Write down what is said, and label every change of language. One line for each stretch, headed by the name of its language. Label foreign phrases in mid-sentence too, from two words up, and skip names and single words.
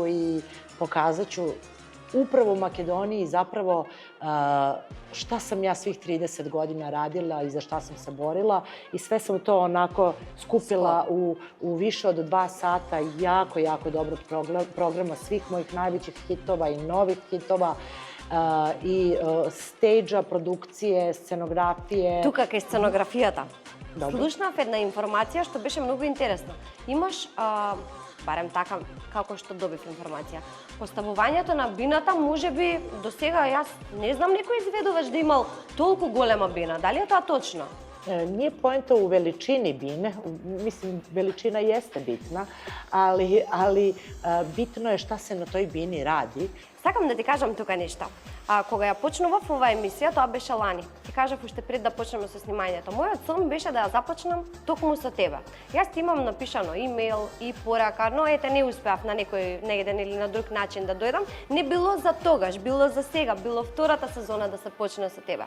Croatian: i pokazat ću upravo u Makedoniji zapravo šta sam ja svih 30 godina radila i za šta sam se borila i sve sam to onako skupila u više od 2 sata jako dobrog programa svih mojih najvećih hitova i novih hitova i stage-a, produkcije, scenografije.
Macedonian: Тука кај сценографијата. Добро. Слушнав една информација што беше многу интересна. Имаш барем така како што добив информација. Поставувањето на бината, можеби до сега јас не знам некој изведуваш да имал толку голема бина. Дали е тоа точно?
Serbian: Nije poenta u veličini bine, mislim, veličina jeste bitna, ali bitno je šta se na toj bini radi.
Macedonian: Сакам да ти кажам тука нешто. Кога ја почнував оваа емисија, тоа беше лани. Ти кажав уште пред да почнеме со снимањето. Мојот сон беше да ја започнам токму со тебе. Јас ти имам напишано имейл и порака, но ете не успеав на некој еден или на друг начин да дојдам. Не било за тогаш, било за сега, било втората сезона да се почне со тебе.